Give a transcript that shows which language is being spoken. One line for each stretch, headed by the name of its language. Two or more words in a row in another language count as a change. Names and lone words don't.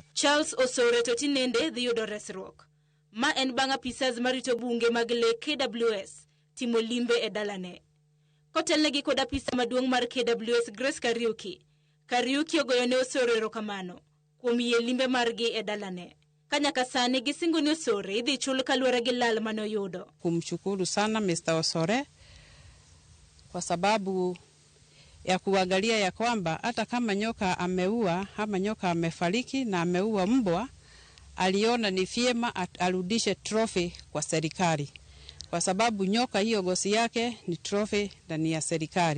Luo (Kenya and Tanzania): Charles Osore to tinende dhi yudo resruok. Ma en bang' apisas marito bunge mag le KWS timo limbe e dalane. Kotelnegi kod apisa maduong' mar KWS Grace Kariuki ogoyo ne Osore erokamano kuom yie limbe margi e dalane. Kanyaka sani gisingo ni Osore idhi chul kaluwore gi lal mane oyudo.
Swahili: Kumshukuru sana Mr. Osore kwa sababu ya kuangalia ya kwamba hata kama nyoka ameua ama nyoka amefariki na ameua mbwa, aliona ni vyema arudishe trophy kwa serikali, kwa sababu nyoka hiyo gosi yake ni trophy na ni ya serikali.